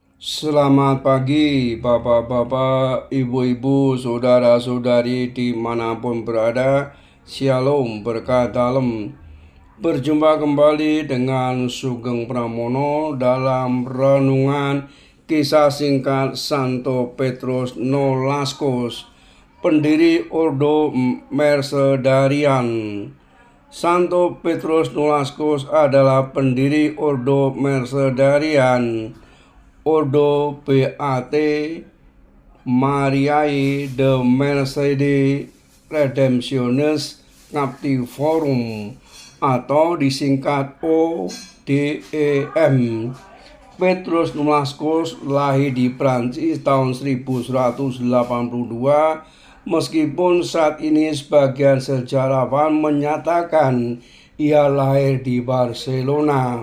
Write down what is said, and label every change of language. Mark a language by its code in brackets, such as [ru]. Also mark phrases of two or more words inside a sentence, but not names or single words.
[id] Selamat pagi, bapak-bapak, ibu-ibu, saudara-saudari dimanapun berada. Shalom, berkah dalam. Berjumpa kembali dengan Sugeng Pramono dalam renungan kisah singkat Santo Petrus Nolascos, pendiri Ordo Mercedarian. Santo Petrus Nolascos adalah pendiri Ordo Mercedarian, Ordo Beate Mariae de Mercede Redemptionis Captivorum atau disingkat ODEM. Petrus Nolascos lahir di Prancis tahun 1182, meskipun saat ini sebagian sejarawan menyatakan ia lahir di Barcelona.